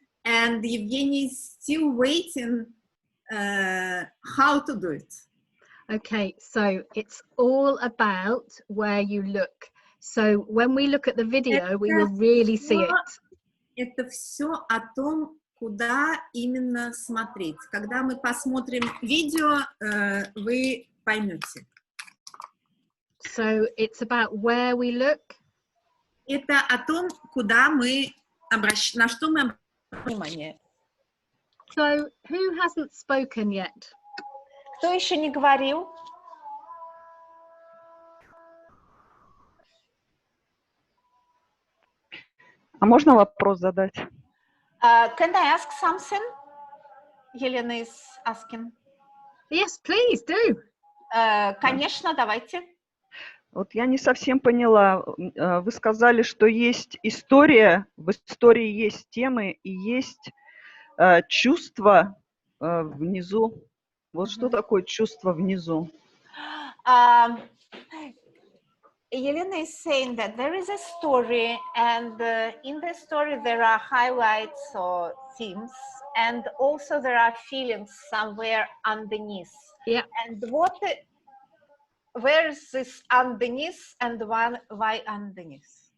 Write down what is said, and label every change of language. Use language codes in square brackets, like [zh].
[en] And Evgeny is still waiting how to do it. Okay, so it's all about where you look. So when we look at the video, we will really see it. [ru] Это все о том, куда именно смотреть. Когда мы посмотрим видео, вы поймете. [en] So it's about where we look. [ru] Это о том, куда мы на что мы обращаем внимание. [en] So who hasn't spoken yet? [ru] Кто еще не говорил? А можно вопрос задать? [en] Can I ask something? Елена is asking. Yes, please do. [ru] Конечно, давайте. Вот я не совсем поняла. Вы сказали, что есть история, в истории есть темы и есть чувства внизу. Вот что такое чувство внизу? [en] Елена is saying that there is a story, and in the story there are highlights or themes, and also there are feelings somewhere underneath. Yeah. And where is this underneath, and why underneath?